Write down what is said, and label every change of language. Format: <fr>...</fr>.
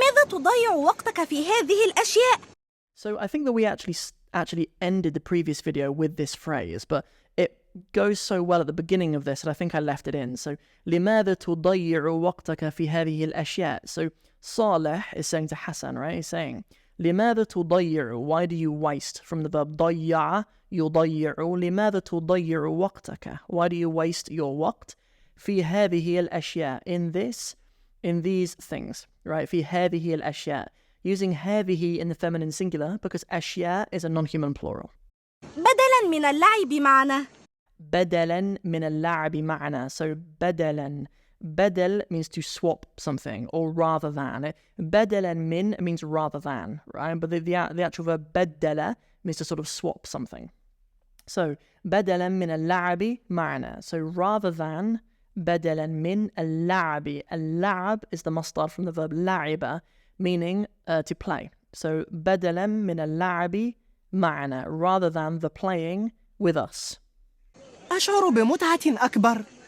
<ar>تضيع وقتك في هذه الأشياء.</ar> <en>So I think that we actually ended the previous video with this phrase, but it goes so well at the beginning of this that I think I left it in.</en> <ar>So لماذا تضيع وقتك في هذه الأشياء?</ar> <en>So Saleh is saying to Hassan, right? He's saying</en> <ar>لماذا تضيع?</ar> <en>Why do you waste? From the verb</en> <ar>ضيع يضيع. لماذا تضيع وقتك?</ar> <en>Why do you waste your وقت?</en> <ar>في هذه الأشياء.</ar> <en>In these things, right?</en> <ar>في هذه الأشياء.</ar> <en>Using هذه in the feminine singular because أشياء is a non-human plural.</en> <ar>بدلاً من اللعب معنا. بدلاً من اللعب معنا. So بدلاً.</ar> <en>بدل means to swap something or rather than. بدلاً من means rather than, right? But the actual verb بدل means to sort of swap something.</en> <ar>So بدلاً من اللعب معنا.</ar> <en>So rather than</en> <ar>بدلاً من اللعب.</ar> <en>اللعب is the masdar from the verb لعب, meaning to play. So</en> <ar>بدلاً من اللعب معنا,</ar> <en>rather than the playing with us.</en> <ar>أشعر بمتعة أكبر.</ar>